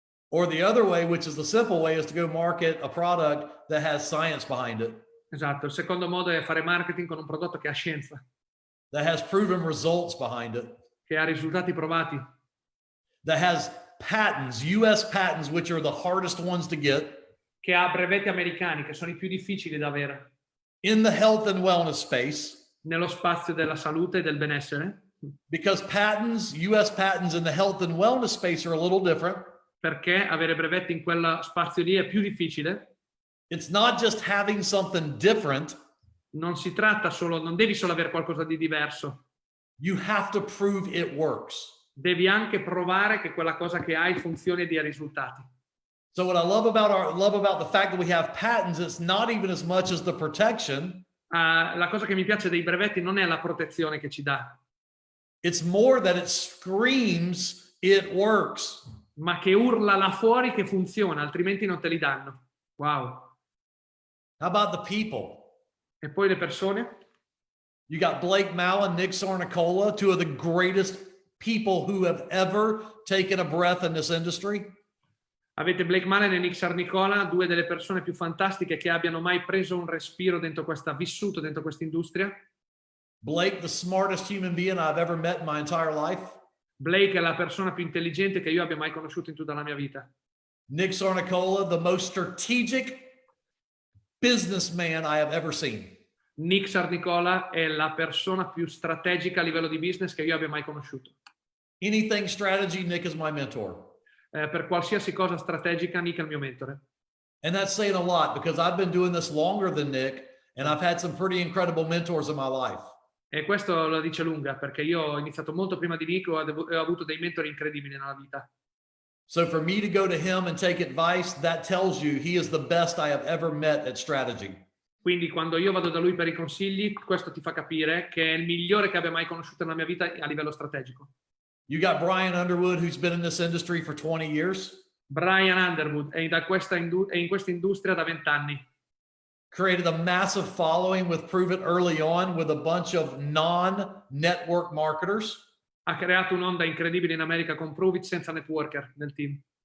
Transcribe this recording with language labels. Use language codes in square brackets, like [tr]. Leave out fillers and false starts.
[en] Or the other way, which is the simple way, is to go market a product that has science behind it. [it] Esatto, il secondo modo è fare marketing con un prodotto che ha scienza, [en] That has proven results behind it. [it] che ha risultati provati, [en] That has patents, US patents, which are the hardest ones to get [it] che ha brevetti americani, che sono i più difficili da avere [en] in the health and wellness space, [it] nello spazio della salute e del benessere, [en] because patents, US patents in the health and wellness space are a little different. [it] perché avere brevetti in quel spazio lì è più difficile. [en] It's not just having something different. [it] Non si tratta solo, non devi solo avere qualcosa di diverso, [en] You have to prove it works. [it] devi anche provare che quella cosa che hai funzioni e dia risultati. [en] So what I love about the fact that we have patents, it's not even as much as the protection. [it] La cosa che mi piace dei brevetti non è la protezione che ci dà, [en] It's more that it screams it works. [it] ma che urla là fuori che funziona, altrimenti non te li danno. [en] Wow. How about the people? [it] E poi le persone? [en] You got Blake Mallon, Nick Sarnicola, two of the greatest people who have ever taken a breath in this industry. [it] Avete Blake Mallon e Nick Sarnicola, due delle persone più fantastiche che abbiano mai preso un respiro dentro vissuto dentro questa industria. [en] Blake, the smartest human being I've ever met in my entire life. [it] Blake è la persona più intelligente che io abbia mai conosciuto in tutta la mia vita. [en] Nick Sarnicola, the most strategic businessman I have ever seen. [it] Nick Sarnicola è la persona più strategica a livello di business che io abbia mai conosciuto. [en] Anything strategy, Nick is my mentor. [it] Per qualsiasi cosa strategica, Nick è il mio mentore. [en] And that's saying a lot because I've been doing this longer than Nick and I've had some pretty incredible mentors in my life. [it] E questo lo dice lunga, perché io ho iniziato molto prima di Nick e ho avuto dei mentori incredibili nella vita. [en] So for me to go to him and take advice, that tells you he is the best I have ever met at strategy. [it] Quindi quando io vado da lui per i consigli, questo ti fa capire che è il migliore che abbia mai conosciuto nella mia vita a livello strategico. [en] You got Brian Underwood, who's been in this industry for 20 years. [it] Brian Underwood è in questa industria da 20 anni. [en] Created a massive following with Prove It early on with a bunch of non-network marketers. [it] Ha creato un'onda incredibile in America con Prove It senza networker nel team.